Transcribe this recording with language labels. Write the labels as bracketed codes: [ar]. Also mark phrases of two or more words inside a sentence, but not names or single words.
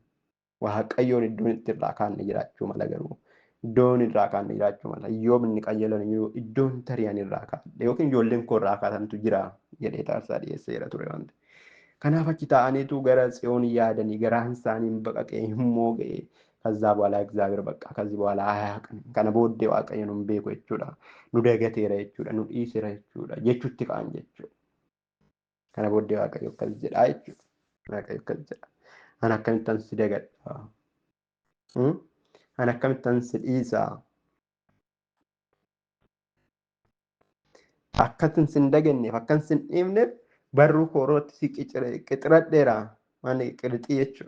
[om] Waaqayyoon iddoon itti irraa kaanne jiraachuu mala garuu. Iddoon irraa kaanne jiraachuu mala. Iyyoob inni qajeelan iddoon tari'an irraa kaadhe yookiin ijoolleen koo irraa kaatantu jira jedhee taarsaa dhiyeesseera ture waan ta'eef. Kanaaf achi ta'aniitu gara tsiyoon yaadanii garaan isaanii baqaqee immoo ga'e. [am] ከዛ በኋላ እግዚአብሔር በቃ ከዚህ በኋላ አያውቅም [om] kana booddee waaqayyo nun beeku jechuudha nu dagateera jechuudha nu dhiiseera jechuudha jechuutti ka'an jechuudha kana booddee waaqayyo akkas jedha jechuudha waaqayyo akkas jedha ana akkamittan si dagadha ana akkamittan si dhiisa akkatin sin daganneef akkan sin dhiifneef barruu koorootti si qixiradheera waan qirixii jechuudha.